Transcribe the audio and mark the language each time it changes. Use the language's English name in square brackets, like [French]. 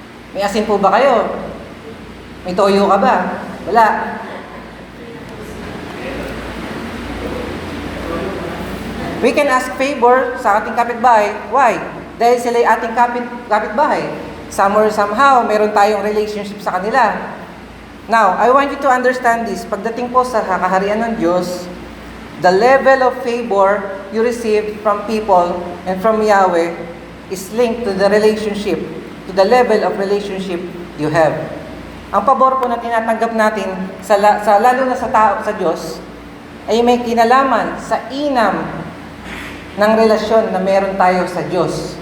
[Filipino] May asin po ba kayo? May toyo ka ba? Wala. [English] We can ask favor [Filipino] sa ating kapitbahay. [English] Why? [Filipino] Dahil sila ay ating kapitbahay. [English] Somewhere, somehow, [Filipino] meron tayong relationship sa kanila. [English] Now, I want you to understand this. [Filipino] Pagdating po sa kaharian ng Diyos, [English] the level of favor you receive from people and from Yahweh is linked to the relationship, to the level of relationship you have. [Filipino] Ang pabor po na tinatanggap natin, lalo na sa tao, sa Diyos, ay may kinalaman sa inam ng relasyon na meron tayo sa Diyos.